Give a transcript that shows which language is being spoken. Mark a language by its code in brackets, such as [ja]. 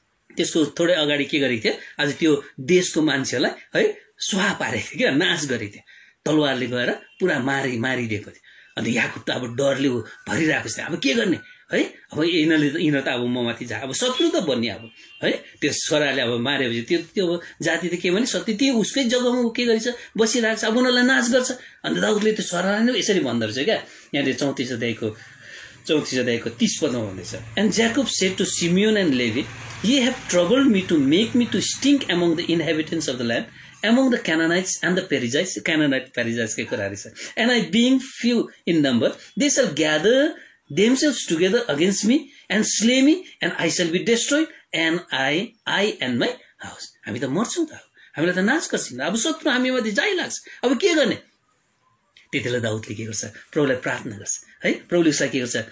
[ne] त्यसको थोरै अगाडि के गरेको थियो आज त्यो देशको मान्छेलाई है स्वाहा पारेको थियो क्या नाश गरेको थियो तलवारले गएर पुरा मारिदिएको थियो अन्त याकुब त अब डरले भरिरहेको थियो अब के गर्ने है अब यिनीहरू त अब ममाथि जा अब शत्रु त बन्ने अब है त्यो छोराले अब मारेपछि त्यो जाति त के भने सत्य त्यो उसकै जग्गामा के गरेछ बसिरहेको छ अब उनीहरूलाई नाश गर्छ अन्त दाउदले त्यो छोरालाई नै यसरी भन्दो रहेछ क्या यहाँनिर 34 अध्यायको 34 अध्यायको 30 पदमा भन्दैछ [en] and ज्याकोब shed to Simeon and levy ye have troubled me to make me to stink among the inhabitants of the land, among the Canaanites and the Perizzites, Perizzites [ne] के कुराहरु छ, [en] and I being few in number, they shall gather themselves together against me and slay me, and I shall be destroyed, and I and my house. [ne] हामी त मर्छौं त, हामीलाई त नाश गर्छिन्, अब शत्रु हामी माथि जाइलाग्छ, अब के गर्ने? त्यतिबेला दाउदले के गर्छ? प्रभुलाई प्रार्थना गर्छ है, प्रभुले उसलाई के गर्छ?